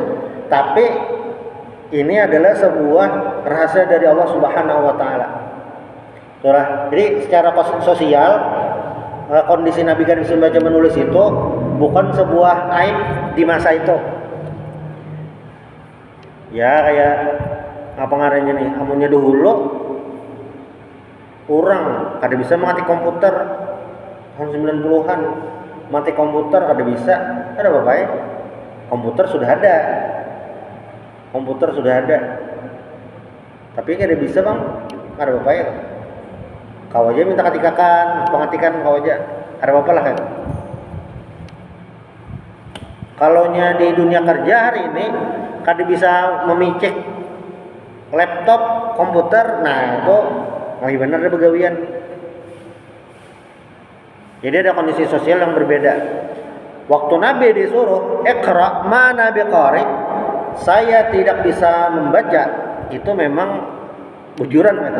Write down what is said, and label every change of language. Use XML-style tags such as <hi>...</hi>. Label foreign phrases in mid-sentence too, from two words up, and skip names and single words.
<id>Tapi ini adalah sebuah rahasia dari Allah Subhanahu wa taala. Jadi secara sosial kondisi Nabi kan bisa membaca menulis itu bukan sebuah aib di masa itu.</id> <bjn>Ya kayak apa ngarannya nih, amunnya dahulu orang kada bisa mengerti komputer tahun 90-an, mati komputer kada bisa, ada apa ya? Komputer sudah ada, tapi kada bisa bang, ada apa ya? Kau aja minta ketikakan, pengetikan kau aja, ada apa lah kan? Kalaunya di dunia kerja hari ini kada bisa memicik laptop, komputer, nah itu lagi benar ada begawian.</bjn> <id>Jadi ada kondisi sosial yang berbeda. Waktu Nabi disuruh</id> <ar>Iqra ma'ana biqari,</ar> <id>saya tidak bisa membaca, itu memang bujuran gitu.</id>